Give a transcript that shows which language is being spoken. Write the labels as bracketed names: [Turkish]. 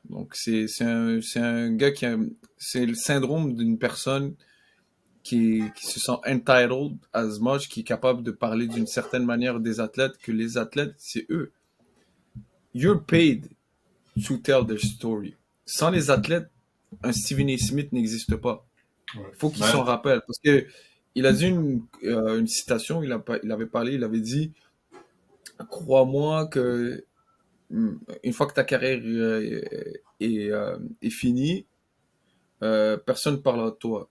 [French] Donc c'est un gars c'est le syndrome d'une personne qui se sent [English] entitled as much, [French] qui est capable de parler d'une certaine manière des athlètes, que les athlètes, c'est eux. [English] You're paid to tell their story. [French] Sans les athlètes, un Stephen A. Smith n'existe pas. Ouais. Il faut qu'il s'en Mais, rappelle. Parce que il a dit une citation, il avait parlé, il avait dit, crois-moi que une fois que ta carrière est finie, personne ne parlera de toi.